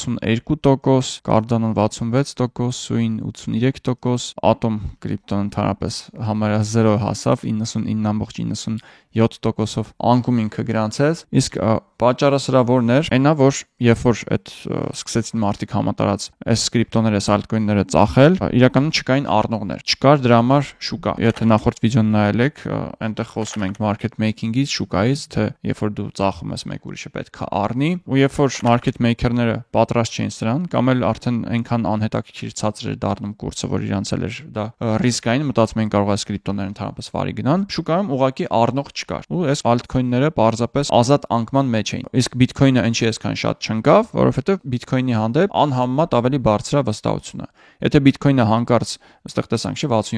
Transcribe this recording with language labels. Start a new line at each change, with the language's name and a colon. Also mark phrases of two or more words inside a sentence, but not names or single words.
Armenian: 62%, Cardano-ն 66%, Sui-ն 83%, Atom կրիպտոն ընդհանրապես համարյա 0 հասավ 99.97%-ով անկում ինքը գրանցեց, իսկ պատճառը սրա որն էր, այնա որ երբ որ այդ սկսեցին մարդիկ համատարած այս կրիպտոները, այս altcoin-ները ծախել, իրականում չկային առնողներ, չկար դրա համար շուկա։ Եթե նախորդ վիդեոն նայել եք, այնտեղ խոսում ենք
English: market making-
Armenian: ից, շուկայից, թե երբ որ դու ծախում ես մեկ ուրիշը պետք է առնի, ու երբ որ
English: market maker-
Armenian: ները պատրաստ չէին սրան, կամ էլ արդեն այնքան անհետաքրքիր ցածր էր դառնում կուրսը, որ իրանց էլ էր դա ռիսկային, մտածում էին կարող է այս կրիպտոները ընդհանրապես վարի գնան, շուկայում ուղղակի առնող չկար։ Ու այս altcoin-ները պարզապես ազատ անկման մեջ էին։ Իսկ Bitcoin-ը ինչի այսքան շատ չընկավ, որովհետև Bitcoin-ի հանդեպ անհամեմատ ավելի բարձր է վստահությունը։ Եթե Bitcoin-ը հանկարծ, այստեղ տեսանք, չէ,